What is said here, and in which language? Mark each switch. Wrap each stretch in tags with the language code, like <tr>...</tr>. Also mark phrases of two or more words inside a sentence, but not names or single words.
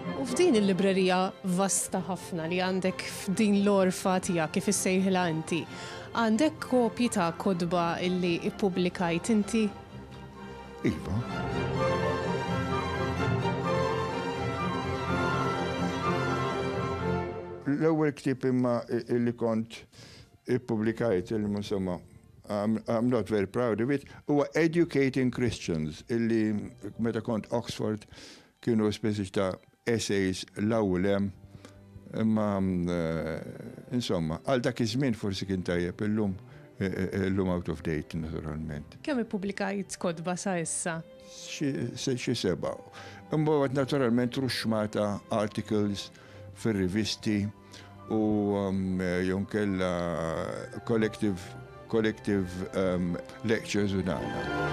<mt>F'din il-librerija vasta ħafna li għandek f'din l-orfa tiegħek kif issejħilha inti, għandek kopji ta' kodba illi ippubblikajt inti? Iva. L-ewwel ktieb imma illi kont ippubblikajt illi insomma</mt> <en>I'm not very proud of it,</en> <mt>huwa Educating Christians, illi meta kont Oxford kienu speċi ta' essays l-ewwel hemm, imma insomma, għal dak iż-żmien forsi kien tajjeb illum</mt> <en>out of date</en> <mt>naturalment. Kemm ippubblikajt kodba sa issa? Xi seba'. Imbagħad naturalment ruxmata articles fir-rivisti u jew kella</mt> <en>collective lectures</en> <mt>u dana.</mt>